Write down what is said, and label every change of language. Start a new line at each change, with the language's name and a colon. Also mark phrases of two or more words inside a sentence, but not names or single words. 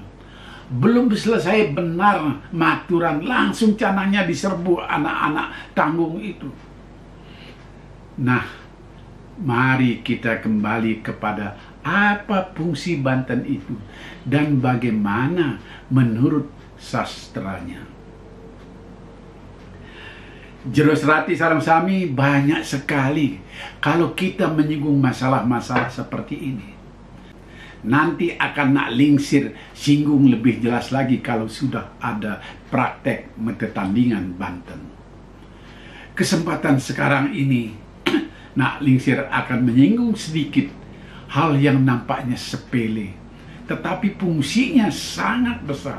Indonesian: Belum selesai benar maturan, langsung canangnya diserbu anak-anak tanggung itu. Nah, mari kita kembali kepada apa fungsi Banten itu dan bagaimana menurut sastranya.
Balinese: Jero serati sareng sami
Indonesian: banyak sekali kalau kita menyinggung masalah-masalah seperti ini. Nanti akan
Balinese: nak lingsir
Indonesian: singgung lebih jelas lagi kalau sudah ada praktek metetandingan Banten. Kesempatan sekarang ini
Balinese: nak lingsir
Indonesian: akan menyinggung sedikit hal yang nampaknya sepele, tetapi fungsinya sangat besar.